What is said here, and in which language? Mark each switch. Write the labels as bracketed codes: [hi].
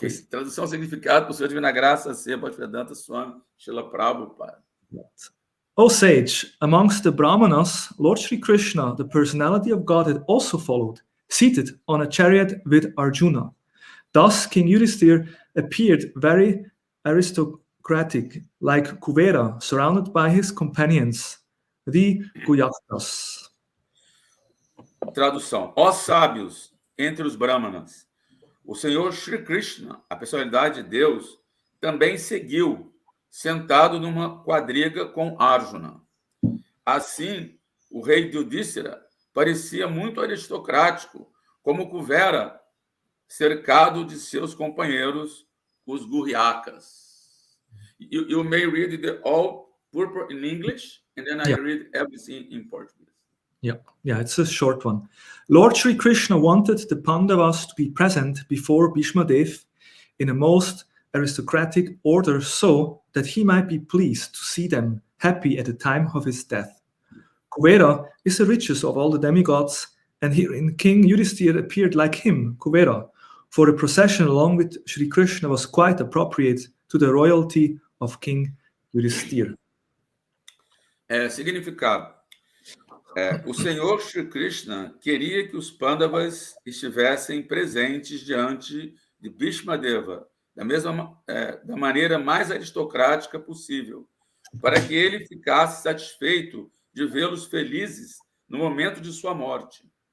[pt] Tradução significado por sua divina graça, C. Bhaktivedanta Swami Srila Prabhupada. [en] O sage, amongst the Brahmanas, Lord Sri Krishna, the personality of Godhead, also followed, seated on a chariot with Arjuna. Thus, King Yudhishthira appeared very aristocratic, like Kuvera, surrounded by his companions, the Guyakas. [pt] Tradução. Ó sábios entre os Brahmanas, o Senhor Sri Krishna, a personalidade de Deus, também seguiu, sentado numa quadriga com Arjuna. Assim, o rei Yudhishthira parecia muito aristocrático, como Kuvera, cercado de seus companheiros, os Guryakas. [en] You may read the all purport in English, and then I read everything in Portuguese. Yeah, it's a short one. Lord Sri Krishna wanted the Pandavas to be present before Bhishma Dev in a most aristocratic order so that he might be pleased to see them happy at the time of his death. Kuvera is the richest of all the demigods, and herein King Yudhishthira appeared like him, Kuvera, for the procession along with Sri Krishna was quite appropriate to the royalty of King Yudhishthira. [pt] Significado. O Senhor Sri Krishna queria que os Pandavas estivessem presentes diante de Bhishma Deva, da maneira mais aristocrática possível, para que ele ficasse satisfeito de vê-los felizes no momento de sua morte.